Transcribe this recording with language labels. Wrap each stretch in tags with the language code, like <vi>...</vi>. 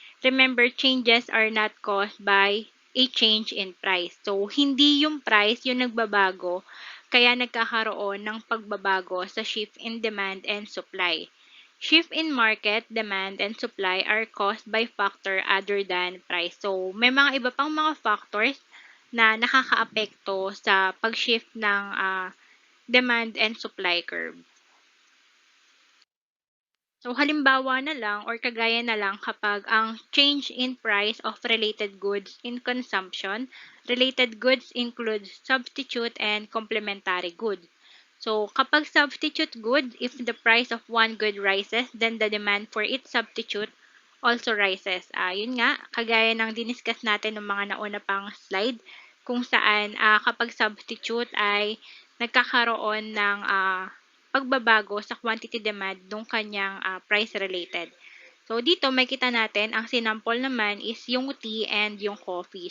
<en>Remember, changes are not caused by a change in price.</en> <tl>So, hindi yung price yung nagbabago, kaya nagkakaroon ng pagbabago sa</tl> <en>shift in demand and supply. Shift in market, demand, and supply are caused by factor other than price.</en> <tl>So, may mga iba pang mga factors na nakakaapekto sa pag-shift ng demand and supply curve.</tl> <en>So,</en> <tl>halimbawa na lang or kagaya na lang kapag ang</tl> <en>change in price of related goods in consumption, related goods include substitute and complementary good. So, kapag substitute good, if the price of one good rises, then the demand for its substitute also rises.</en> <tl>Yun nga, kagaya ng diniscuss natin ng mga nauna pang slide, kung saan kapag substitute ay nagkakaroon ng pagbabago sa quantity demand ng kanyang price related. So, dito makita natin ang sinample naman is yung tea and yung coffee.</tl>